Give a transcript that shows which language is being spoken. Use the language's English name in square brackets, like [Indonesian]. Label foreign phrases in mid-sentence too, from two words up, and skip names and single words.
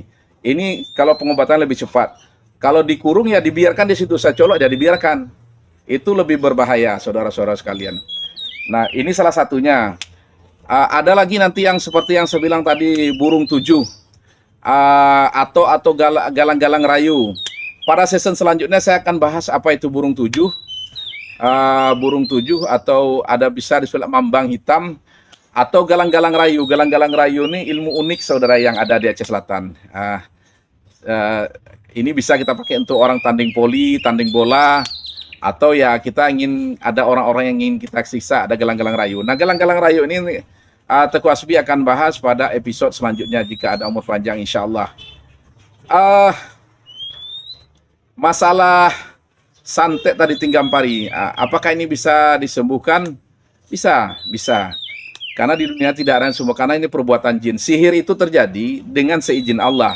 [Indonesian] Ini kalau pengobatan lebih cepat. Kalau dikurung ya dibiarkan di situ, saya colok ya dibiarkan. Itu lebih berbahaya, saudara-saudara sekalian. Nah, ini salah satunya. Ada lagi nanti yang seperti yang saya bilang tadi, burung tujuh, atau galang-galang rayu. Pada season selanjutnya saya akan bahas apa itu burung tujuh, burung tujuh, atau ada bisa disebut mambang hitam, atau galang-galang rayu. Galang-galang rayu ini ilmu unik saudara yang ada di Aceh Selatan. Ini bisa kita pakai untuk orang tanding voli, tanding bola, atau ya kita ingin ada orang-orang yang ingin kita siksa, ada galang-galang rayu. Nah, galang-galang rayu ini Teguh Hasbi akan bahas pada episode selanjutnya jika ada umur panjang [Arabic] insya Allah. [Indonesian] Masalah santet tadi tinggam pari, apakah ini bisa disembuhkan? Bisa, bisa. Karena di dunia tidak ada yang sembuh, karena ini perbuatan jin. Sihir itu terjadi dengan seizin Allah.